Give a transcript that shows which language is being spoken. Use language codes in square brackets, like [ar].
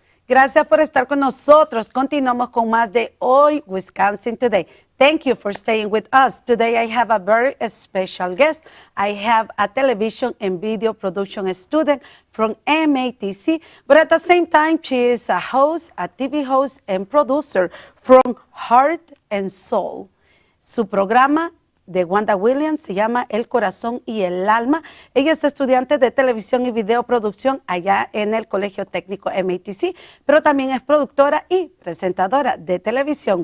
[es] Gracias por estar con nosotros. Continuamos con más de Hoy Wisconsin Today. [en] Thank you for staying with us. Today I have a very special guest. I have a television and video production student from MATC, but at the same time, she is a host, a TV host and producer from Heart and Soul. [es] Su programa de Wanda Williams se llama El Corazón y el Alma. Ella es estudiante de televisión y videoproducción allá en el Colegio Técnico MATC, pero también es productora y presentadora de televisión.